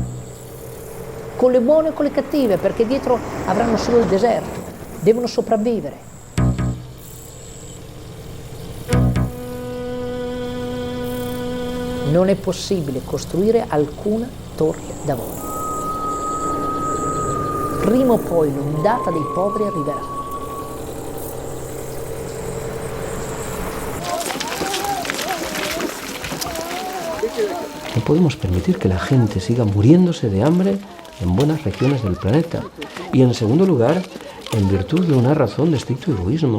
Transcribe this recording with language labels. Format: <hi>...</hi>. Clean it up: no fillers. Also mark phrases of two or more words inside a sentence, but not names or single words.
<it>Con le buone o con le cattive, perché dietro avranno solo il deserto, devono sopravvivere. Non è possibile costruire alcuna torre d'avorio. Prima o poi l'ondata dei poveri arriverà.</it> <es>No podemos permitir que la gente siga muriéndose de hambre en buenas regiones del planeta. Y en segundo lugar, en virtud de una razón de estricto egoísmo.</es>